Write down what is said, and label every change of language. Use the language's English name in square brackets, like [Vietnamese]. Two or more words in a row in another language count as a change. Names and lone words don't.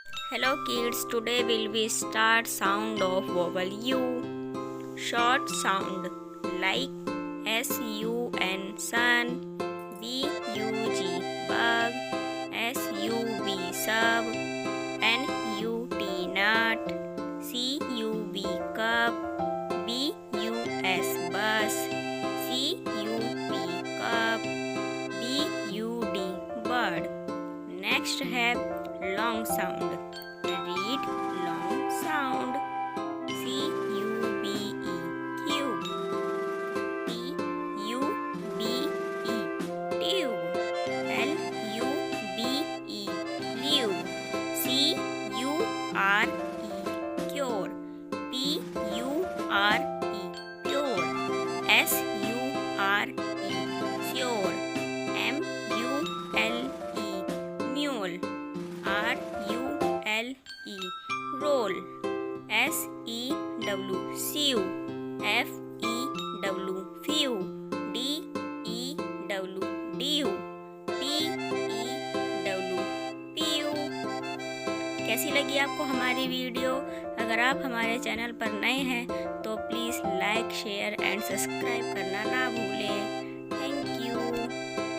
[English] Hello kids, today we start sound of vowel U. Short sound like S-U-N sun, B-U-G bug, S-U-B sub, N-U-T nut, C-U-B cup, B-U-S bus, C-U-P cup, B-U-D bird. Next है long sound. Read long sound. C-U-B-E cube, T-U-B-E tube, L-U-B-E lube, C-U-R-E cure, P-U-R-E pure, S-U-R-E sure, M-U-L-E mule, R-U-L-E roll, S-E-W sew, F-E-W few, D-E-W dew, P-E-W pew। [Hindi] कैसी लगी आपको हमारी वीडियो? अगर आप हमारे चैनल पर नए हैं तो प्लीज़ [English] like share and subscribe [Hindi] करना ना भूलें। [English] thank you.